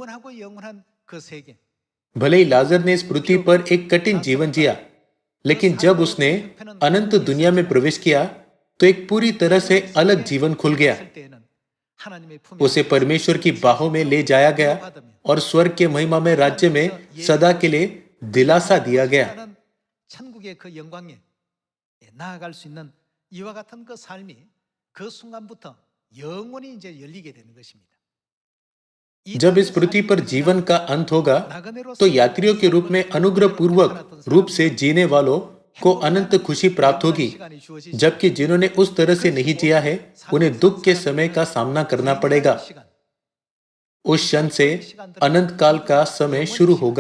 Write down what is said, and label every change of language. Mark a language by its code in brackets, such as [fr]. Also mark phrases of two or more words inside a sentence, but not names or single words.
[hi] भले ही लाजर ने इस पृथ्वी पर एक कठिन जीवन जिया, लेकिन जब उसने अनंत दुनिया में प्रवेश किया तो एक पूरी तरह से अलग जीवन खुल गया। उसे परमेश्वर की बाहों में ले जाया गया और स्वर्ग के महिमा में राज्य में सदा के लिए दिलासा दिया गया। [ko] 천국의 그 영광에 나아갈 수 있는 이와 같은 그 삶이 그 순간부터 영원히 이제 열리게 되는 것입니다. [hi] जब इस पृथ्वी पर जीवन का अंत होगा तो यात्रियों के रूप में अनुग्रह पूर्वक रूप से जीने वालों को अनंत खुशी प्राप्त होगी, जबकि जिन्होंने उस तरह से नहीं जिया है उन्हें दुख के समय का सामना करना पड़ेगा। उस क्षण से अनंत काल का समय शुरू होगा।